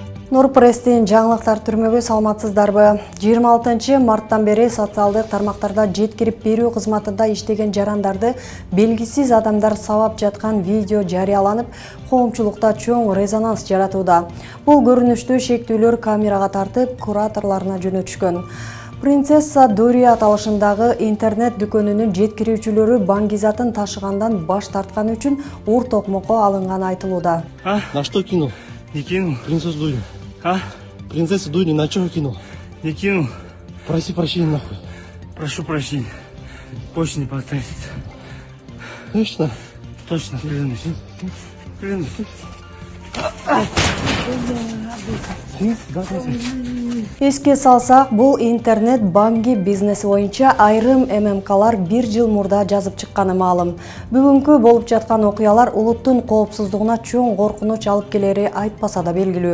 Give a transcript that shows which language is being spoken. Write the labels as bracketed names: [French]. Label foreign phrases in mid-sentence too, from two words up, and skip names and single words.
[Kyrgyz] Нурпресстин жаңылыктар түрмөгү саламатсыздарбы? 26 марттан бери социалдык тармактарда жеткирип берүү кызматында иштеген жарандарды белгисиз адамдар сабап жаткан видео жарыяланып, коомчулукта чоң резонанс жаратууда. Бул көрүнүштү шектүүлөр камерага тартып, кураторлоруна жөнөтүшкөн. Принцесса Дори аталышындагы интернет дүкөнүнүн жеткирүүчүлөрү баңгизатын ташыгандан баш тартканы үчүн ур токмокко алынганы айтылууда. [Russian] На что кинул? Не кинул. Принцессу Дури. Принцессу Дури на что кинул? Не кинул. Проси прощения нахуй. Прошу прощения. Больше не повторится. Точно? Точно, клянусь. Клянусь. [Kyrgyz] Эске салсак, бул интернет банги бизнеси боюнча айрым ММКлар 1 жыл мурда жазып чыкканы маалым. Бүгүнкү болуп жаткан окуялар улуттун коопсуздугуна чоң коркунуч алып келери айтпаса да белгилүү.